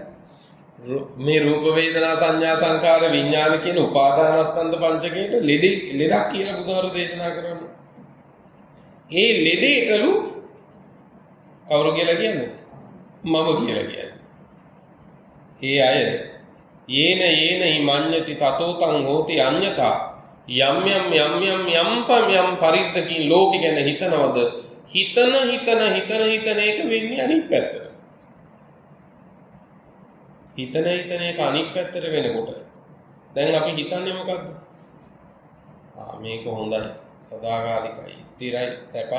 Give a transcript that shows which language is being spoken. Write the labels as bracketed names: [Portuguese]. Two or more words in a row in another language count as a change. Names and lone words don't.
[Sinhala] මේ රූප වේදනා සංඥා සංකාර විඥාන කියන උපාදානස්කන්ධ පංචකයට ලෙඩක් කියලා බුදුහාමුදුරුවෝ දේශනා කරනවා. ඒ ලෙඩේටලු කවුරු කියලා කියන්නේ? මම කියලා කියන්නේ. ඒ අය [Pali] යේන හිමඤ්ඤති තතෝ තං හෝති අඤ්ඤතා [Sinhala] යම් පරිද්දකින් ලෝකෙ ගැන හිතනවද හිතන එක වෙන්නේ අනිත් පැත්තට. හිතන එක අනිත් පැත්තට වෙනකොට දැන් අපි හිතන්නේ මොකද්ද? මේක හොඳයි, සදාකාලිකයි, ස්ථිරයි, සැපයි.